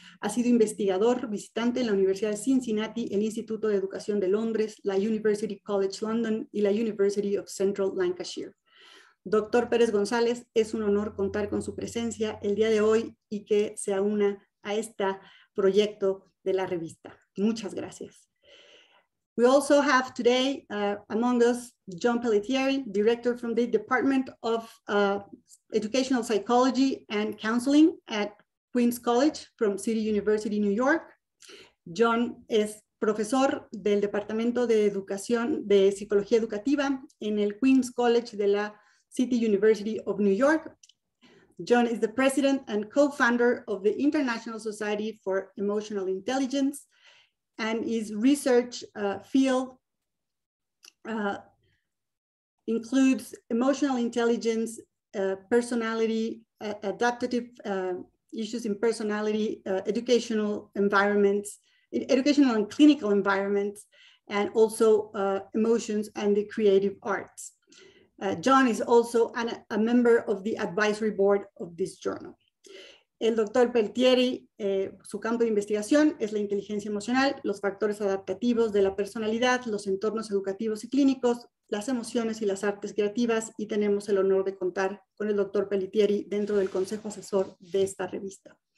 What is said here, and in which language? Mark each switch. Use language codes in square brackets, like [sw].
[es] Ha sido investigador visitante en la Universidad de Cincinnati, el Instituto de Educación de Londres, la University College London y la University of Central Lancashire. Doctor Pérez González, es un honor contar con su presencia el día de hoy y que se una a este proyecto de la revista. Muchas gracias. [en] We also have today among us John Pelletieri, director from the Department of Educational Psychology and Counseling at Queens College from City University, New York. [es] John es profesor del Departamento de Educación de Psicología Educativa en el Queens College de la City University of New York. [en] John is the president and co-founder of the International Society for Emotional Intelligence, and his research field includes emotional intelligence, personality, adaptive issues in personality, educational environments, educational and clinical environments, and also emotions and the creative arts. John is also a member of the advisory board of this journal. [es] El doctor Pelletieri, su campo de investigación es la inteligencia emocional, los factores adaptativos de la personalidad, los entornos educativos y clínicos, las emociones y las artes creativas, y tenemos el honor de contar con el doctor Pelletieri dentro del consejo asesor de esta revista.